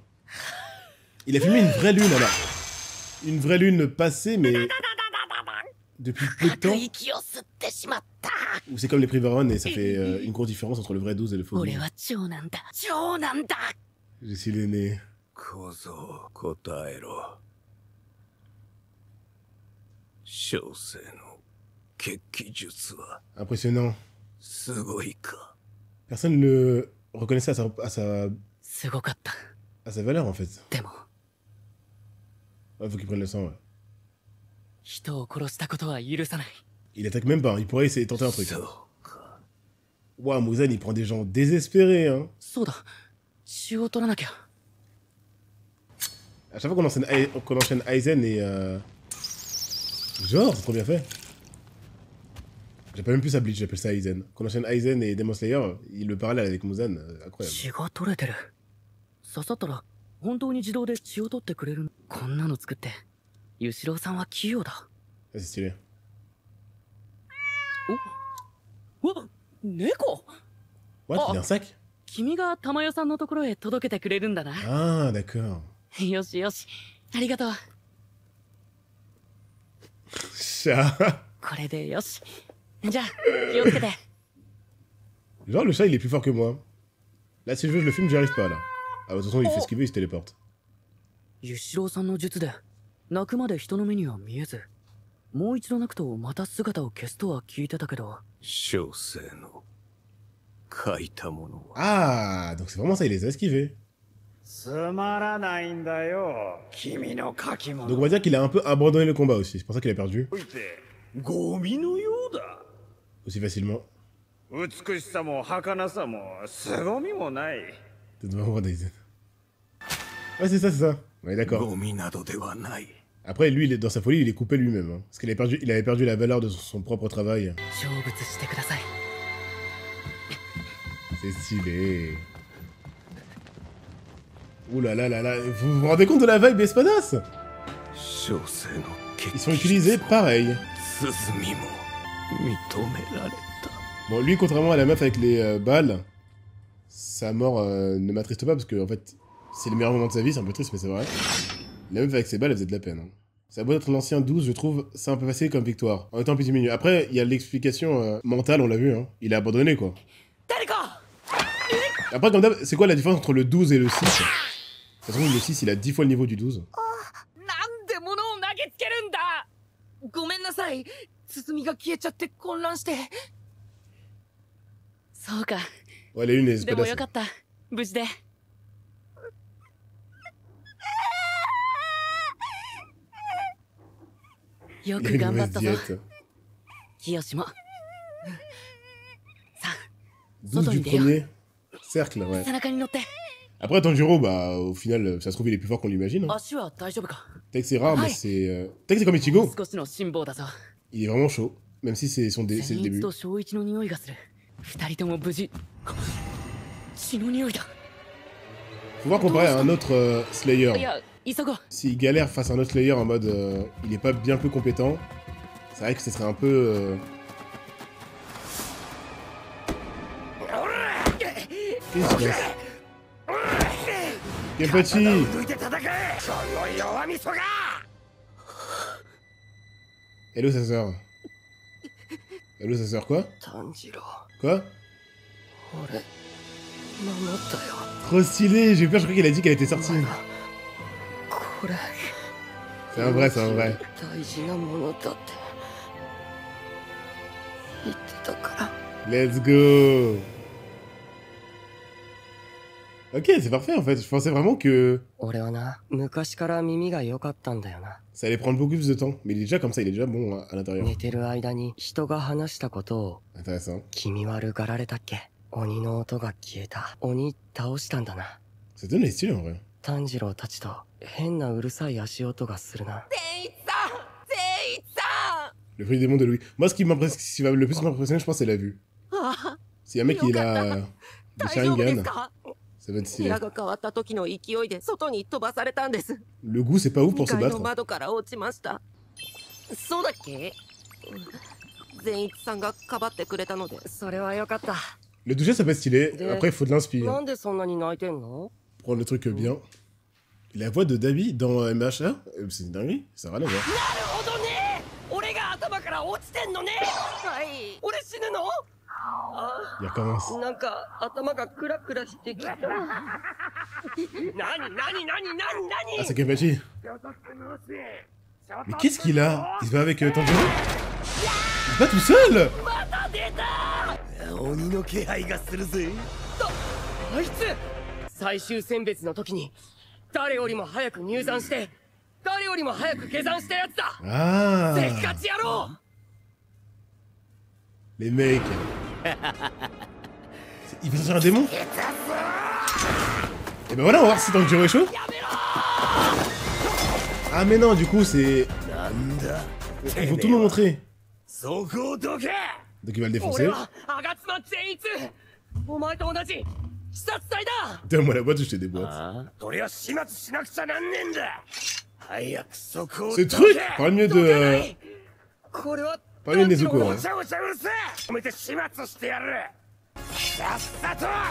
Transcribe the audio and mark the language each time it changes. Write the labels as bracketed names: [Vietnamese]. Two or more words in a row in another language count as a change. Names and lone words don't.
[French] Il a filmé une vraie lune, alors. Une vraie lune passée, mais... Depuis peu de temps. Ou c'est comme les Privaron et ça fait une grosse différence entre le vrai 12 et le faux 12. Je suis l'aîné. [Japanese] 小僧答えろ。小生の血気術は [French] Impressionnant. [Japanese] すごいか。 [French] Personne ne le reconnaissait à [Japanese] すごかった。 [French] sa valeur en fait. [Japanese] でも [French] Ouais, faut qu'il prenne le sang, ouais. [Japanese] 人を殺したことは許さない。 [French] Il attaque même pas, hein. Il pourrait essayer de tenter un truc. [Japanese] そうか。 [French] Ouah, Muzan, il prend des gens désespérés, hein. [Japanese] そうだ。血を取らなきゃ。 [French] À chaque fois qu'on enchaîne Aizen et genre, c'est trop bien fait. J'appelle même plus ça Bleach, j'appelle ça Aizen. Qu'on enchaîne Aizen et Demon Slayer, le parallèle avec Muzan, incroyable. [Japanese] 血が取れてる。刺さったら本当に自動で血を取ってくれる。こんなの作ってユシロウさんは器用だ。 [French] Ça, c'est stylé. [Japanese] おわ、猫。 [French] What? Il a un sac? [Japanese] 君が玉代さんのところへ届けてくれるんだな。 [French] Ah, d'accord. [Japanese] よしよし、ありがとう。 [French] Chat. [Japanese] これでよし。じゃあ気をつけて。 [French] Genre, le chat, il est plus fort que moi. Là, si je veux, je le filme, j'y arrive pas, là. Ah, de toute façon, il fait ce qu'il veut, il se téléporte. [Japanese] ユシロウさんの術で泣くまで人の目には見えず、もう一度泣くとまた姿を消すとは聞いてたけど。小生の書いたものは。 [French] Ah, donc c'est vraiment ça, il les a esquivés. [Japanese] つまらないんだよ、君の書き [French] Donc [Japanese] 物。 [French] on va dire qu'il a un peu abandonné le combat aussi. C'est pour ça qu'il a perdu [Japanese] おいてゴミのようだ。 [French] aussi facilement. [Japanese] 美しさも儚さも凄みもない。 [French] Peut-être vraiment Aizen. Ouais, c'est ça. Ouais, d'accord. [Japanese] ゴミなどではない。 [French] Après, lui, dans sa folie, il est coupé lui-même. Hein, parce qu'il il avait perdu la valeur de son propre travail. [Japanese] 成仏してください。 [French] C'est stylé. Ouh là là là là. Vous vous rendez compte de la vibe Espadas? [Japanese] 小生の血 [French] Ils sont utilisés pareil. [Japanese] 進みも認められた。 [French] Bon, lui, contrairement à la meuf avec les balles, sa mort ne m'attriste pas parce que, en fait, c'est le meilleur moment de sa vie, c'est un peu triste, mais c'est vrai. La meuf avec ses balles, elle faisait de la peine. Hein. Ça a beau être l'ancien 12, je trouve ça un peu facile comme victoire. En étant petit milieu. Après, il y a l'explication mentale, on l'a vu, hein. Il a abandonné, quoi. Après, comme d'hab, c'est quoi la différence entre le 12 et le 6? De toute façon, le 6, il a 10 fois le niveau du 12. [Japanese] なんで物を投げつけるんだ。ごめんなさい。包みが消えちゃって混乱して。そうか。 [French] Ouais, les unes, les [Japanese] でも [French] Espadas. [Japanese] よかった。無事で。よ [French] Il a [Japanese] く [French] une [Japanese] 頑張 [French] mauvaise [Japanese] ったぞ。 [French] diète. [Japanese] 清も。さあ、 [French] 12 du premier cercle, ouais. [Japanese] 背中に乗って。 [French] Après, Tanjiro, bah, au final, ça se trouve, il est plus fort qu'on l'imagine. Hein. [Japanese] 足は大丈夫か。 [French] Peut-être que c'est rare, mais Ouais. c'est... Peut-être que c'est comme Ichigo. [Japanese] 少しの辛抱だぞ。 [French] Il est vraiment chaud. Même si c'est c'est le [Japanese] 善 [French] début. [Japanese] 逸と小一の匂いがする。二人とも無事。血の匂いだ。 [French] Faut voir comparer à un autre Slayer. [Japanese] いや、急ごう。 [French] S'il galère face à un autre Slayer en mode il est pas bien peu compétent, c'est vrai que ce serait un peu. Qu'est-ce qui se passe? Kenpachi! [Japanese] 抜いて叩け、その弱みそが。 [French] Hello sa sœur. Hello sa sœur quoi? [Japanese] 炭治郎、 [French] Quoi? [Japanese] 俺、守ったよ。 [French] Trop stylé! J'ai eu peur, je crois qu'il a dit qu'elle était sortie. [Japanese] これ、 [French] C'est un vrai, c'est un vrai. [Japanese] 大事なものだって言ってたから。 [English] Let's go! [French] Ok, c'est parfait en fait. Je pensais vraiment que [Japanese] 俺はな、昔から耳が良かったんだよな。 [French] ça allait prendre beaucoup plus de temps. Mais il est déjà comme ça, il est déjà bon à l'intérieur. [Japanese] 寝てる間に人が話したことを [French] Intéressant. [Japanese] 気味悪がられたっけ。鬼の音が消えた。鬼倒したんだな。 [French] Ça donne les styles en vrai. [Japanese] 炭治郎たちと変なうるさい足音がするな。善逸さん、善逸さ [French] Le fruit des mondes de Louis. Moi, ce qui va le plus m'impressionner, je pense, c'est la vue. [Japanese] ん。 [French] S'il y a un mec qui a le [Japanese] 大丈夫です [French] Sharingan, [Japanese] か。 [French] ça va être [Japanese] 部 [French] stylé. [Japanese] 屋が変わった時の勢いで外に飛ばされたんです。 [French] Le goût, c'est pas ouf [Japanese] 2 [French] pour se [Japanese] 階の [French] battre. [Japanese] 窓から落ちました。そうだっけ。善逸さんがかばってくれたので、それはよかった。 [French] Le toucher, ça peut être stylé. Après, il faut de l'inspire. [Japanese] なんでそんなに泣いてんの。 [French] Prendre le truc bien. La voix de Dabi dans MHA, c'est une dinguerie. Ça n'a rien à voir. [Japanese] なるほどね。俺が頭から落ちてんのね。はい。俺死ぬの。 [French] Il recommence. [Japanese] なんか頭がクラクラしてきた。 [French] Ah, c'est Kenpachi. Mais qu'est-ce qu'il a? Il se bat avec Tanjiro? Il se bat tout seul? [Japanese] 鬼の気配がするぜ。あいつ最終選別の時に誰よりも早く入山して誰よりも早く下山したやつだ。 [French] Ah, [Japanese] せっかち野郎。 [French] les mecs. Il peut sortir un démon? Et ben voilà, on va voir si Tanjiro est chaud. Ah mais non, du coup c'est... [Japanese] なんだ。 [French] Il faut tout nous montrer. [Japanese] そこをどけ。 [French] Donc il va le [Japanese] 俺 [French] défoncer. [Japanese] は吾妻善逸。お前と同じ視察隊だ。 [French] Donne-moi la boîte ou je te déboîte. [Japanese] ああ、それは始末しなくちゃなんねえんだ。早くそこを [French] Ce [Japanese] ど [French] truc [Japanese] け。 [French] parle mieux de... [Japanese] これは [French] Parle mieux de Nezuko. [Japanese] お [French] Hein. [Japanese] ちゃおちゃうるせえ。止めて始末してやる。さっさとど